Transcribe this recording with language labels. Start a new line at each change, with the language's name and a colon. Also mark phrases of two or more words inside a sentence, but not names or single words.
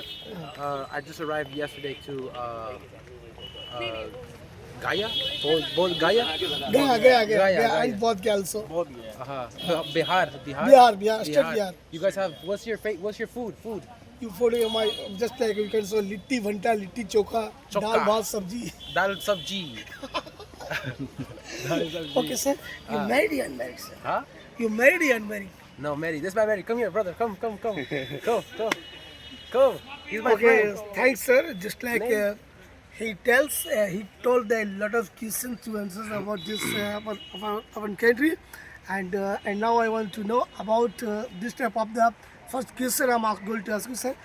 English: I just arrived yesterday to Gaya. Gaya. Gaya. And Bodh Gaya also. Bihar. Bihar. State Bihar. You guys have what's your food? You follow my just like you can say litti bhanta, litti chokha, Chokha. dal bhat sabji. Dal sabji. Okay, sir. You married or unmarried, sir? Huh? You married or unmarried? No, Mary. This is my Mary. Come here, brother. Come. Go. Come. He's my Okay, friend. thanks, sir. Just like he told a lot of questions to answers about this about our country, and now I want to know about this type of the first question I'm going to ask you, sir.